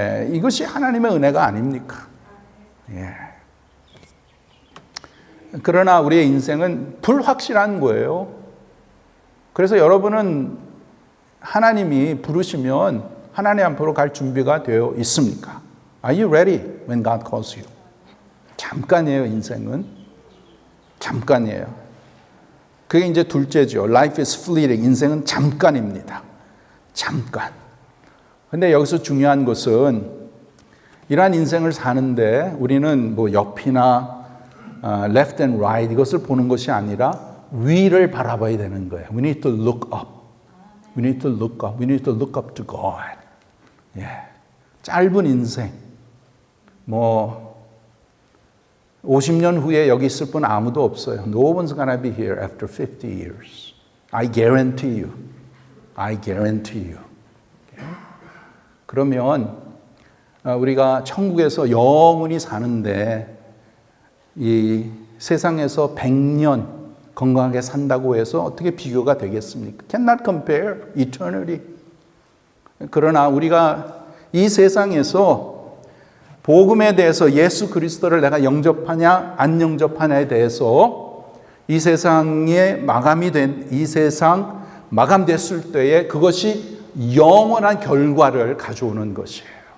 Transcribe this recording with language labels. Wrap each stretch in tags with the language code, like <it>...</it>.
<ko>이것이 하나님의 은혜가 아닙니까? 그러나 우리의 인생은 불확실한 거예요. 그래서 여러분은 하나님이 부르시면 하나님 앞으로 갈 준비가 되어 있습니까?</ko> <en>Are you ready when God calls you?</en> <ko>잠깐이에요, 인생은. 잠깐이에요. 그게 이제 둘째죠.</ko> <en>Life is fleeting.</en> <ko>인생은 잠깐입니다. 잠깐. 근데 여기서 중요한 것은 이러한 인생을 사는데 우리는 뭐 옆이나</ko> <en>left and right</en> <ko>이것을 보는 것이 아니라 위를 바라봐야 되는 거예요.</ko> <en>We need to look up. We need to look up. We need to look up to God.</en> <ko>짧은 인생. 뭐 50년 후에 여기 있을 분 아무도 없어요.</ko> <en>No one's gonna be here after 50 years. I guarantee you. I guarantee you.</en> <ko>그러면 우리가 천국에서 영원히 사는데 이 세상에서 100년 건강하게 산다고 해서 어떻게 비교가 되겠습니까?</ko> <en>Cannot compare eternity.</en> <ko>그러나 우리가 이 세상에서 복음에 대해서 예수 그리스도를 내가 영접하냐 안 영접하냐에 대해서 이 세상에 이 세상 마감됐을 때에 그것이 영원한 결과를 가져오는 것이에요.</ko>